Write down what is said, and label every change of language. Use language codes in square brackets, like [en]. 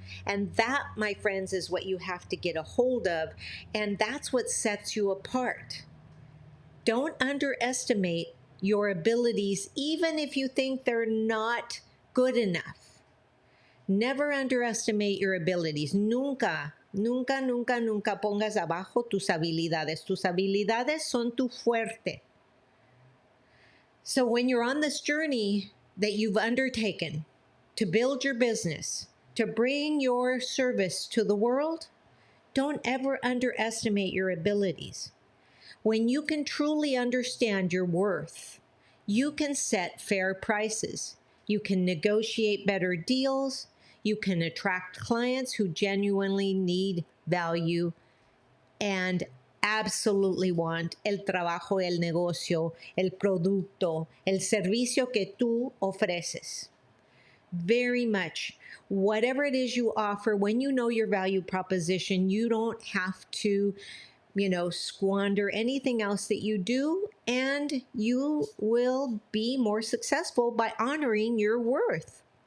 [en] And that, my friends, is what you have to get a hold of. And that's what sets you apart. Don't underestimate your abilities, even if you think they're not good enough. Never underestimate your abilities. [es] Nunca, nunca, nunca, nunca pongas abajo tus habilidades. Tus habilidades son tu fuerte. [en] So when you're on this journey that you've undertaken to build your business, to bring your service to the world, don't ever underestimate your abilities. When you can truly understand your worth, you can set fair prices. You can negotiate better deals. You can attract clients who genuinely need value and absolutely want [es] el trabajo, el negocio, el producto, el servicio que tú ofreces. [en] Very much. Whatever it is you offer, when you know your value proposition, you don't have to, squander anything else that you do, and you will be more successful by honoring your worth.